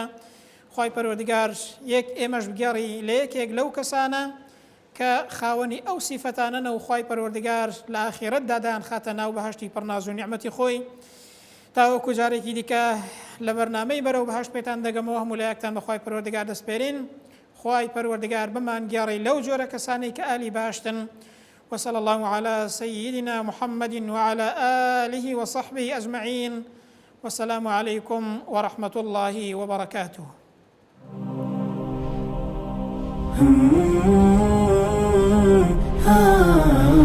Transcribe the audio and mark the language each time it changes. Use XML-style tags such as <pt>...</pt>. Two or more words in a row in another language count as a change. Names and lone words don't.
<ckb>خۆی پەروەردگار یەک ئێمەش بگەڕی لە یەکێک لەو کەسانە کە خاوەنی ئەو سیفەتانەنە و خۆی پەروەردگار لە ئاخیرەتدا دایان خاتە ناو بەهەشتی پڕ ناز و نیعمەتی خۆی. تاوەکو جارێکی دیکە لە بەرنامەی بەرەو بەهەشت پێتان دەگەمەوە، هەموو لایەکتان بە خۆی پەروەردگار دەسپێرین. خۆی پەروەردگار بمان گێڕی لەو جۆرە کەسانەی کە ئالی باشتن.</ckb> <ar>وصلى الله على سيدنا محمد وعلى آله وصحبه أجمعين، والسلام عليكم ورحمة الله وبركاته.</ar>